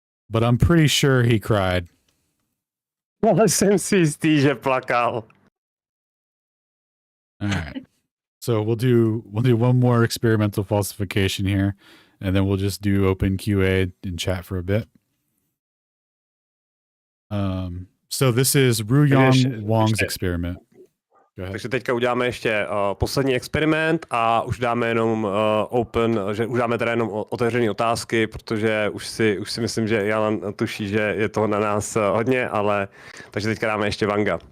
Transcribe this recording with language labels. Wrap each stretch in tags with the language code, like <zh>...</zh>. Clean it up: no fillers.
<en>But I'm pretty sure he cried.</en> <cs>Ale jsem si jistý, že plakal.</cs> <en>All right. So we'll do one more experimental falsification here, and then we'll just do open QA and chat for a bit. So this is Ruyang Wang's experiment.</en> <cs>Takže teďka uděláme ještě poslední experiment a už dáme jenom že už dáme teda jenom otevřené otázky, protože už si myslím, že Alan tuší, že je toho na nás hodně, ale takže teďka dáme ještě Wanga.</cs>